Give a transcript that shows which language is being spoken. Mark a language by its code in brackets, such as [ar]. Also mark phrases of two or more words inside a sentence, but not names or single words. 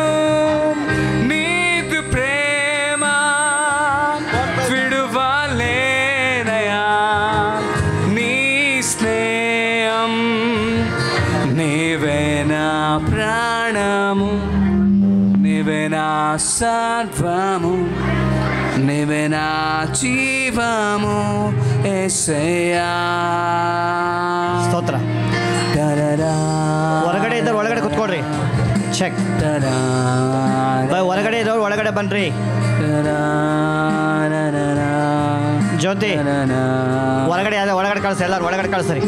[te] నీదు ప్రేమ విడువలేనయా నీ స్నేహం నీవే నా ప్రాణము నీవే నా సర్వము నీవే నా జీవము యేసయ్యా [kn] ಸ್ತೋತ್ರ ತರರಾ ಹೊರಗಡೆ ಇದ್ದವ್ರು ಒಳಗಡೆ ಕುತ್ಕೊಳ್ರಿ ಚೆಕ್ ತರಾ ಹೊರಗಡೆ ಇದ್ದವ್ರು ಒಳಗಡೆ ಬನ್ರಿ ಜ್ಯೋತಿ ಹೊರಗಡೆ ಒಳಗಡೆ ಕಳ್ಸಿ ಎಲ್ಲರೂ ಒಳಗಡೆ ಕಳ್ಸ್ರಿ